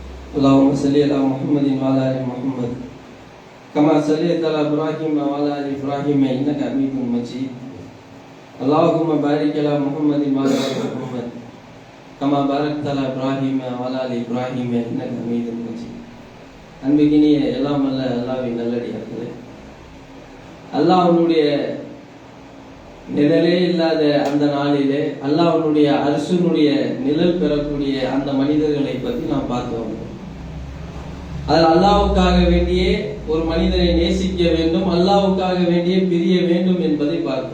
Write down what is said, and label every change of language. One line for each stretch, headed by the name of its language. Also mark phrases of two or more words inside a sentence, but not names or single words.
Arabic: اللهم صل على محمد وعلى ال محمد كما صليت على ابراهيم وعلى ال ابراهيم انك حميد مجيد اللهم بارك على محمد وعلى ال محمد كما باركت على ابراهيم وعلى ال ابراهيم انك حميد مجيد.
Tamil: அன்பிக்கினிய எல்லாம் அல்ல அல்லாஹ்வின் நல்லடியார்களே, அல்லாஹ்வுடைய நிழலே இல்லாத அந்த நாளிலே அல்லாஹ்வுடைய அரசுனுடைய நிழல் பெறக்கூடிய அந்த மனிதர்களை பற்றி நாம் பார்த்தோம். அதில் அல்லாஹ்வுக்காக வேண்டியே ஒரு மனிதனை நேசிக்க வேண்டும், அல்லாஹ்வுக்காக வேண்டியே பிரிய வேண்டும் என்பதை பார்த்தோம்.